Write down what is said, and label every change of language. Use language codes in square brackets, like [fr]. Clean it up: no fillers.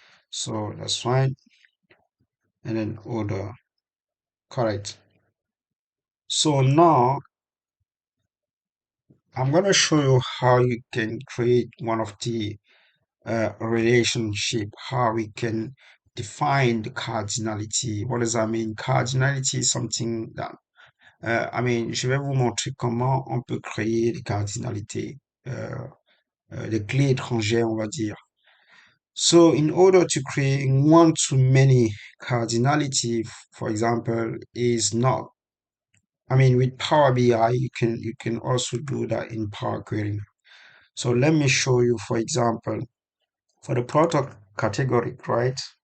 [en] So that's fine. And then order, correct. So now I'm gonna show you how you can create one of the relationship, how we can define the cardinality. What does that mean? Cardinality is something that, [fr] je vais vous montrer comment on peut créer des cardinalités, des clés étrangères, on va dire. [en] So in order to create one-to-many cardinality, for example, is not, with Power BI, you can also do that in Power Query. So let me show you, for example, for the product category, right?